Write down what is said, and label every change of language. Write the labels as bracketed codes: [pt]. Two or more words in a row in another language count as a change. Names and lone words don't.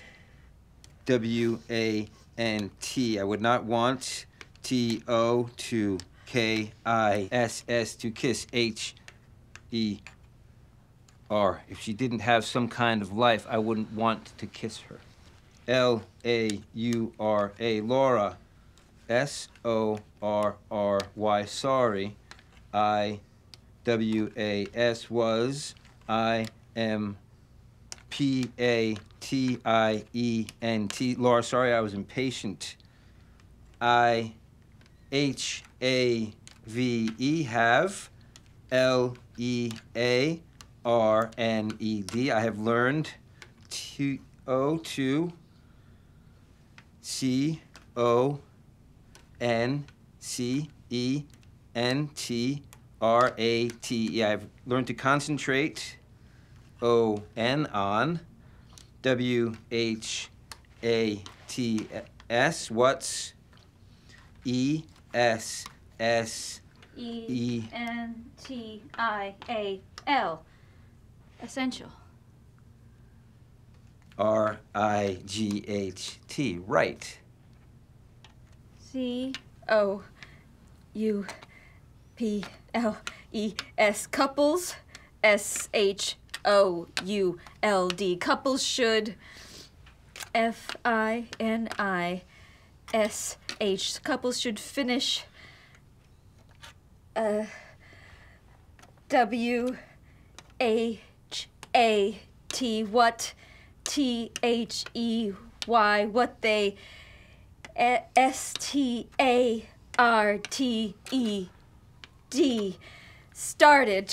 [en] W, A, N, T, I would not want. T, O, to K, I, S, S, to kiss. H, E, R. If she didn't have some kind of life, I wouldn't want to kiss her. L, A, U, R, A, Laura. S, O, R, R, Y, sorry. I, W, A, S, was. I, M, P-A-T-I-E-N-T. Laura, sorry, I was impatient. I-H-A-V-E, have. L-E-A-R-N-E-D. I have learned. T-O, C-O-N-C-E-N-T-R-A-T-E. I've learned to concentrate. O-N, on. W-H-A-T-S, what's? E-S-S, E-N-T-I-A-L, essential. R-I-G-H-T, right. C-O-U-P-L-E-S, couples, S-H-O-U-L-D, couples should, F-I-N-I-S-H, couples should finish, W-H-A-T, what, T-H-E-Y, what they, S-T-A-R-T-E-D, started.